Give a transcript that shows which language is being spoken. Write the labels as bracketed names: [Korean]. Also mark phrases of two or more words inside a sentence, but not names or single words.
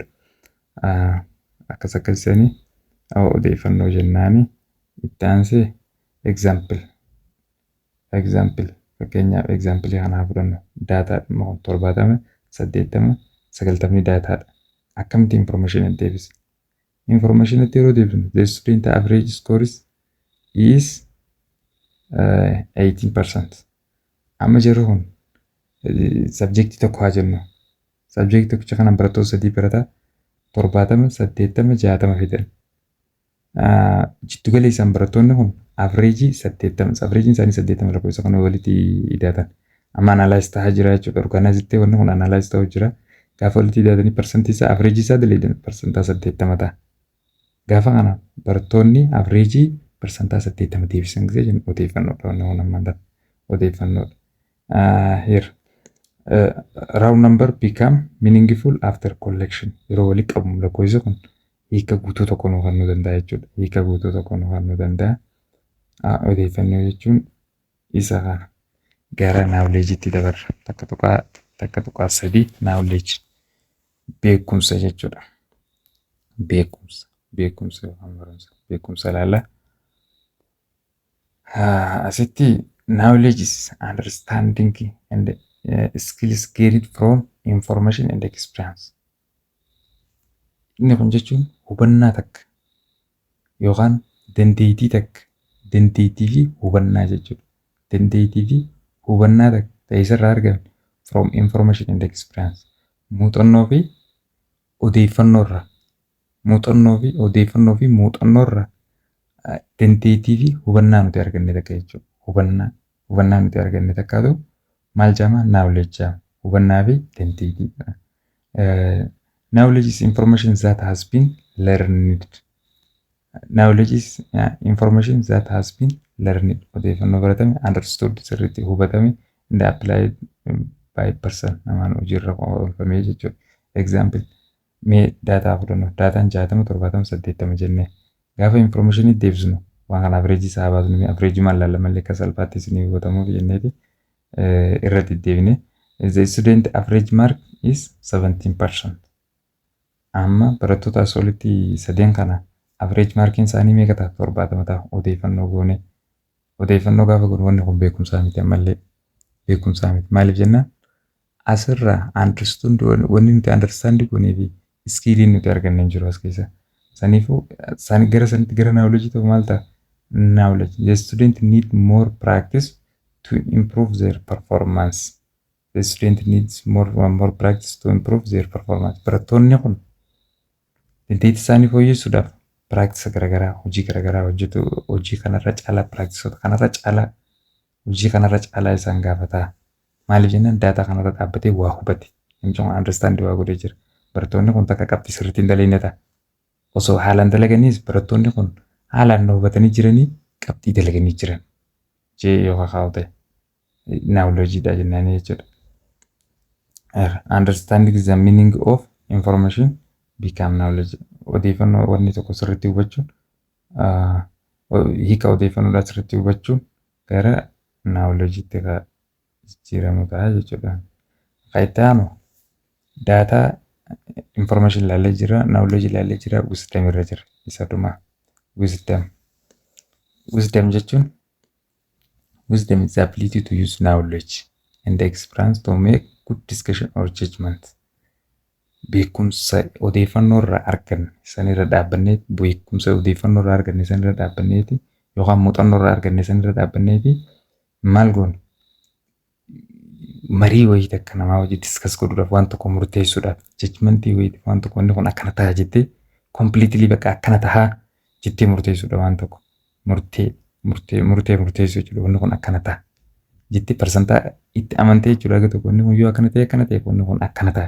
[Oromo] Akkas akkasanii odeeffannoo jennaani. Itti aansee example fakkeenyaaf example kanaa fudhannu daataa 70 80 90 daataadha. Akkamitti information deebisna? [English] Information [Oromo] yeroo deebisnu [English] the student average scores is 18%. [Oromo] Amma jiru kun subjectii tokko haa jennu. Subjectii tokkicha kana barattoota 3 barataa 70 80 60 fidan. Jiddu gala isaan barattoonni kun average 80 average isaanii 80 lakkoofsa kana walitti hidhatan. Amma analyze ta'aa jira jechuudha. Organize ta'ee wanni kun analyze ta'uu jira. Gaafa walitti hidhatanii percentage isaa average isaa dilee percentage 80 ta'a. Gaafa kana barattoonni [English] average percentage [Oromo] 80 deebisan gisee jennu odeeffannoodha wanni kun ammaan dha. Odeeffannoodha. [English] Here round number become meaningful after collection. [Oromo] Yeroo walitti qabamu lakkoofsi kun hiika guutuu tokko nu kennuu danda'a jechuudha. Hiika guutuu tokko nu kennuu danda'a. Odeeffannoo jechuun isa kana gara knowledge'itti dabarra. Takka tuqaa sadii knowledge beekumsa jechuudha. Beekumsa yookaan barumsa. Beekumsa ilaalla. [English] Asitti knowledge is understanding and skills gained from information and experience. [Oromo] Inni kun jechuun hubannaa takka yookaan dandeettii takka dandeettii fi hubannaa jechuudha. Dandeettii fi hubannaa takka ta'eessarraa argame [English] from information and experience. [Oromo] Muuxannoo fi odeeffannoorraa dandeettii fi hubannaa nuti arganne takka jechuudha. Hubannaa nuti arganne takka ta'u maal jedhama? Knowledge jedhama. Hubannaa fi dandeettii. [English] Knowledge is information that has been learned. Knowledge is information that has been learned. [Oromo] Odeeffannoo baratame, understood sirriitti hubatame, [English] and applied by person [Oromo] namaan hojiirra oolfamee jechuudha. Example mee daataa fudhannu. Daataan 60, 70, 80 jennee gaafa informationii deebisnu waan kana averejii isaa baasnu averejii maal laalla malee akka salphaatti isinii hubatamuuf jenneeti irra deddeebine. [English] The student average mark is 17%. [Oromo] Amma barattoota as olitti sadeen kana [English] average markiin [Oromo] isaanii meeqa ta'a? 70 ta'a. Odeeffannoo goone. Odeeffannoo gaafa goone wanni kun beekumsaa miti ammallee beekumsaa miti. Maaliif jennaan asirraa understand wanni nuti understand goonee fi iskiiliin nuti arganne hin jiru as keessa. Saniifuu gara sanitti gara knowledge ta'u maal ta'a? Knowledge. [English] The student need more practice to improve their performance. The student needs more practice to improve their performance. [Oromo] Barattoonni kun dandeettii isaanii fooyyessuudhaaf practice garaagaraa hojii garaagaraa hojjetu. Hojii kanarra caalaa practiceota kanarra caalaa hojii kanarra caalaa isaan gaafata. Maaliif jennaan daataa kanarra dhaabbatee waa hubate. Namni understand waa godhee jira. Barattoonni kun takka qabxii sirriitti hin dalagne ta'a. Osoo haalaan dalaganiis barattoonni kun haalaan hubatanii jiranii qabxii dalaganii jiran. Jee yoo kaa'u ta'e knowledge-dha jennaan jechuudha. [English] Understanding the meaning of information become knowledge. [Oromo] Odeeffannoo wanni tokko sirriitti hubachuun hiika odeeffannoodhaa sirriitti hubachuun gara knowledge-tti jijjiiramu ta'a jechuudha. Itti aanu daataa information ilaalee jira, knowledge ilaalee jira, wisdom irra jira. Isa dhumaa wisdom. Wisdom jechuun [English] wisdom is the ability to use knowledge and experience to make good discussion or judgment. [Oromo] Beekumsa odeeffannoo irraa arganne sanirra dhaabbanneeti beekumsa odeeffannoo irraa arganne sanirra dhaabbanneeti yookaan muuxannoo irraa arganne sanirra dhaabbanneeti maal goone marii wayii takka namaa wajji discuss godhuudhaaf waan tokko murteessuudhaaf judgmentii wayii waan tokko wanni kun akkana ta'a jettee completely bakka akkana ta'a jettee murteessuudha waan tokko murteessuu jechuudha wanni kun akkana ta'a jettee parsantaa itti amantee jechuudha akka tokko wanni kun yoo akkana ta'e wanni kun akkana ta'a.